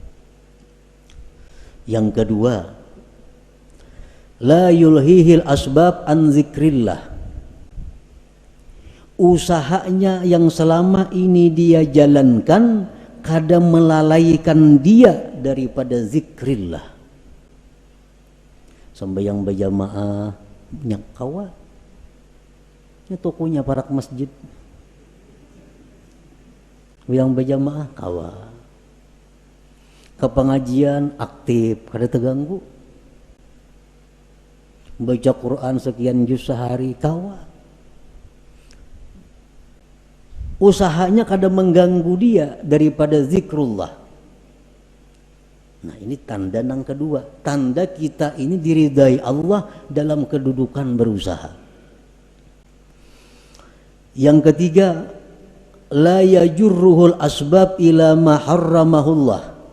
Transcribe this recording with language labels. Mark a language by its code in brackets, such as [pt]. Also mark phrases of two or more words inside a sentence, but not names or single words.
[id] Yang kedua, [ar] la yulhihil asbab an zikrillah. [id] Usahanya yang selama ini dia jalankan kadang melalaikan dia daripada zikrillah. [bjn] Sembahyang berjamaah nyak kawa, nya tokonya parak masjid, yang berjamaah kawa, ke pengajian aktif kada terganggu, baca Quran sekian juz sehari kawa, usahanya kada mengganggu dia daripada zikrullah. [id] Nah, ini tanda yang kedua, tanda kita ini diridai Allah dalam kedudukan berusaha. Yang ketiga, [ar] la yajurruhul asbab ila ma harramahullah.